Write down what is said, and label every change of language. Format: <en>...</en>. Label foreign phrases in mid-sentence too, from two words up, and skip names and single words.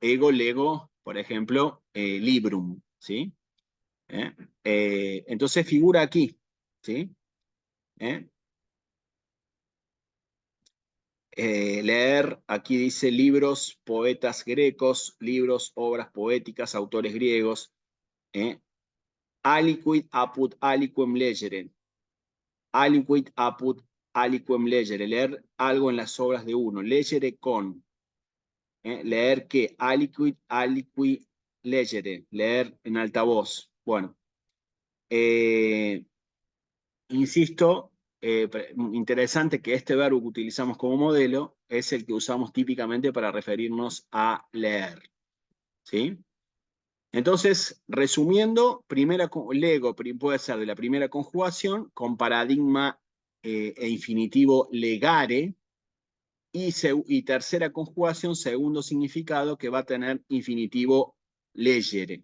<la>Ego lego,</la> <es>por ejemplo, librum, ¿sí? Entonces figura aquí, ¿sí? ¿Eh? Leer, aquí dice libros, poetas grecos, libros, obras poéticas, autores griegos.</es> <la>Aliquid apud aliquem legere. Aliquid apud aliquem legere.</la> <es>Leer algo en las obras de uno.</es> <la>Legere</la> <es>con. Leer que</es> <la>aliquid aliqui legere.</la> <es>Leer en altavoz. Bueno. Insisto, interesante que este verbo que utilizamos como modelo es el que usamos típicamente para referirnos a leer, ¿sí? Entonces, resumiendo, lego puede ser de la primera conjugación con paradigma e infinitivo legare, y tercera conjugación, segundo significado, que va a tener infinitivo legere.</es>